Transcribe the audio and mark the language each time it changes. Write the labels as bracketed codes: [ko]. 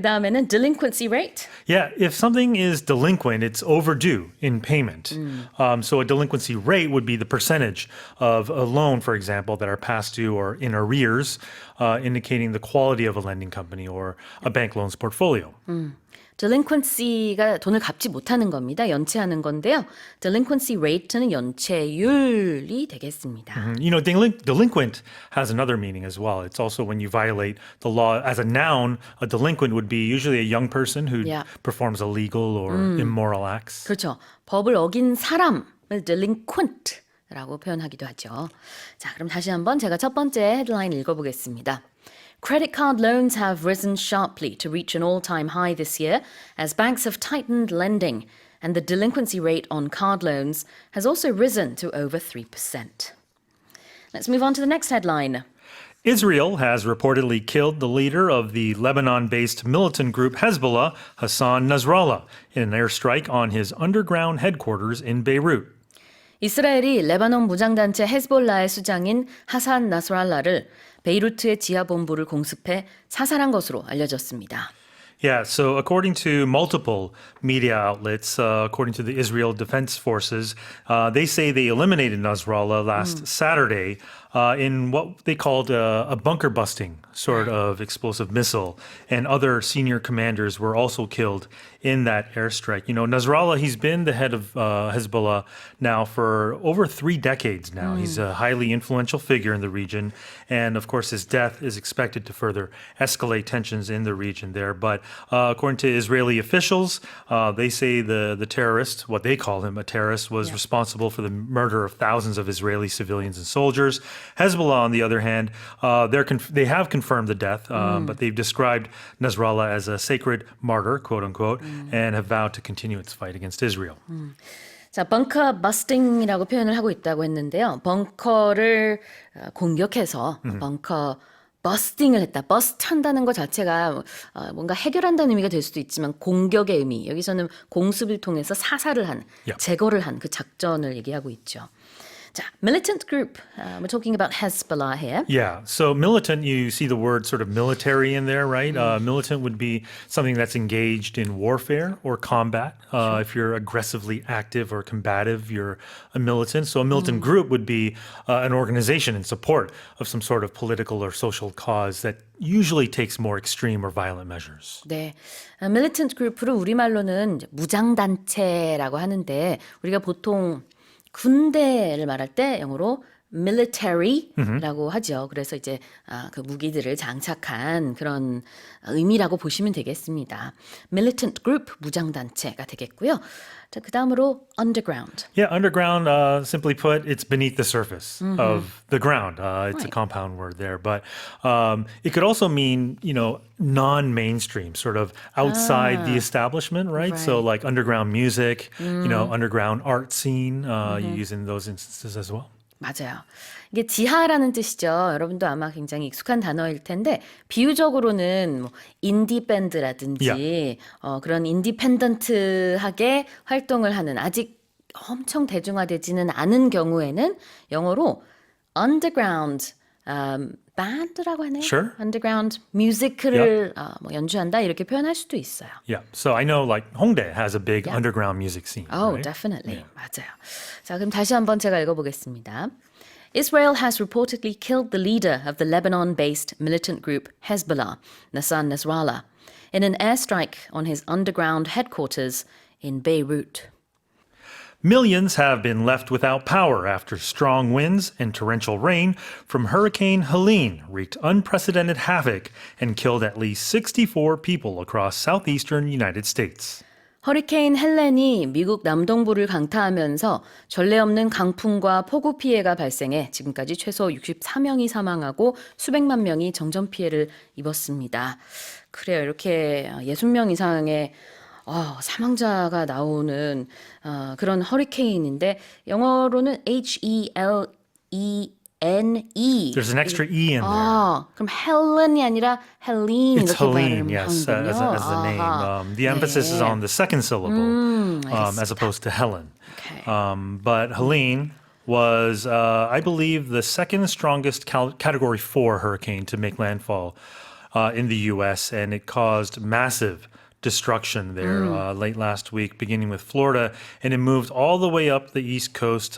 [ko] 그 다음에는 delinquency rate. [en] Yeah, if something is delinquent, it's overdue in payment. So a delinquency rate would be the percentage of a loan, for example, that are past due or in arrears, indicating the quality of a lending company or a bank loans portfolio. [ko] delinquency가 돈을 갚지 못하는 겁니다. 연체하는 건데요. delinquency rate는 연체율이 되겠습니다. [en] Delinquent has another meaning as well. It's also when you violate the law. As a noun, a delinquent would be usually a young person who Yeah. performs illegal or immoral acts. [ko] 그렇죠. 법을 어긴 사람을 delinquent 라고 표현하기도 하죠. 자, 그럼 다시 한번 제가 첫 번째 헤드라인 읽어보겠습니다. [en] Credit card loans have risen sharply to reach an all-time high this year as banks have tightened lending, and the delinquency rate on card loans has also risen to over 3%. Let's move on to the next headline. Israel has reportedly killed the leader of the Lebanon-based militant group Hezbollah, Hassan Nasrallah, in an airstrike on his underground headquarters in Beirut. [ko] 이스라엘이 레바논 무장단체 헤즈볼라의 수장인 하산 나스랄라를 베이루트의 지하 본부를 공습해 사살한 것으로 알려졌습니다. [en] Yeah, so according to multiple media outlets, according to the Israel Defense Forces, they say they eliminated Nasrallah last Saturday in what they called a bunker busting sort of explosive missile. And other senior commanders were also killed in that airstrike. You know, Nasrallah, he's been the head of Hezbollah now for over 3 decades now. He's a highly influential figure in the region. And of course, his death is expected to further escalate tensions in the region there. But according to Israeli officials, they say the terrorist, what they call him a terrorist, was responsible for the murder of thousands of Israeli civilians and soldiers. Hezbollah, on the other hand, they have confirmed the death, but they've described Nasrallah as a sacred martyr, quote unquote, and have vowed to continue its fight against Israel. [ko] 자, 벙커 버스팅이라고 표현을 하고 있다고 했는데요. 벙커를 공격해서 벙커 버스팅을 했다. 버스트 한다는 것 자체가 뭔가 해결한다는 의미가 될 수도 있지만 공격의 의미. 여기서는 공습을 통해서 사살을 한, 제거를 한 그 작전을 얘기하고 있죠. 자, militant group. [en] We're talking about Hezbollah here. Yeah. So militant, you see the word sort of military in there, right? Militant would be something that's engaged in warfare or combat. If you're aggressively active or combative, you're a militant. So a militant group would be an organization in support of some sort of political or social cause that usually takes more extreme or violent measures. [ko] 네, militant group를 우리말로는 이제 무장단체라고 하는데 우리가 보통 군대를 말할 때 영어로 military라고 하죠. 그래서 이제 그 무기들을 장착한 그런 의미라고 보시면 되겠습니다. militant group 무장단체가 되겠고요. 자, 그 다음으로 underground. [en] Yeah, underground, simply put, it's beneath the surface of the ground. It's a compound word there, but it could also mean, you know, non-mainstream, sort of outside the establishment, right? So like underground music, you know, underground art scene, you use in those instances as well. [ko] 맞아요. 이게 지하라는 뜻이죠. 여러분도 아마 굉장히 익숙한 단어일 텐데 비유적으로는 뭐 인디 밴드라든지 그런 인디펜던트하게 활동을 하는 아직 엄청 대중화되지는 않은 경우에는 영어로 underground band라고 하네요. [en] Sure. [ko] underground music를 뭐 연주한다 이렇게 표현할 수도 있어요. [en] Yeah, so I know like Hongdae has a big underground music scene. Oh, right? definitely. [ko] 맞아요. 자, 그럼 다시 한번 제가 읽어보겠습니다. [en] Israel has reportedly killed the leader of the Lebanon-based militant group Hezbollah, Nassan Nasrallah, in an airstrike on his underground headquarters in Beirut. Millions have been left without power after strong winds and torrential rain from Hurricane Helene wreaked unprecedented havoc and killed at least 64 people across southeastern United States. [ko] 허리케인 헬렌이 미국 남동부를 강타하면서 전례 없는 강풍과 폭우 피해가 발생해 지금까지 최소 64명이 사망하고 수백만 명이 정전 피해를 입었습니다. 그래요. 이렇게 60명 이상의 사망자가 나오는 그런 허리케인인데 영어로는 H-E-L-E N-E. [en] There's an extra E in there. [ko] 그럼 헬렌이 아니라 헬린 [en] It's [ko] 이렇게 [en] Helene, [ko] 발음하는군요. [en] yes, as the name. The emphasis is on the second syllable as opposed to Helen. Okay. But Helene was, I believe, the second strongest Category 4 hurricane to make landfall in the U.S., and it caused massive destruction there late last week, beginning with Florida, and it moved all the way up the East Coast.